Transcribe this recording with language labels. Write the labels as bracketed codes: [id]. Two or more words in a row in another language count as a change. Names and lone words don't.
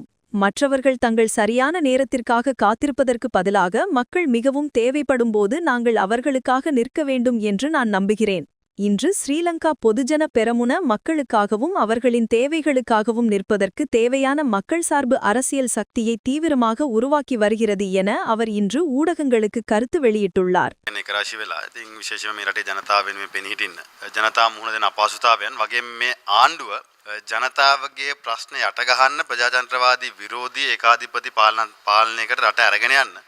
[ta] மற்றவர்கள் தங்கள் சரியான நேரத்திற்காக காத்திருப்பதற்கு பதிலாக மக்கள் மிகவும் தேவைப்படும்போது நாங்கள் அவர்களுக்காக நிற்க வேண்டும் என்று நான் நம்புகிறேன். இன்று ஸ்ரீலங்கா பொதுஜன பெரமுன மக்களுக்காகவும் அவர்களின் தேவைகளுக்காகவும் நிற்பதற்கு தேவையான மக்கள் சார்பு அரசியல் சக்தியை தீவிரமாக உருவாக்கி வருகிறது என அவர் இன்று ஊடகங்களுக்கு கருத்து வெளியிட்டுள்ளார். [si] ජනතාවගේ ප්‍රශ්න යටගහන්න ප්‍රජාතන්ත්‍රවාදී විරෝධී ඒකාධිපති පාලනයකට රට අරගෙන යන්න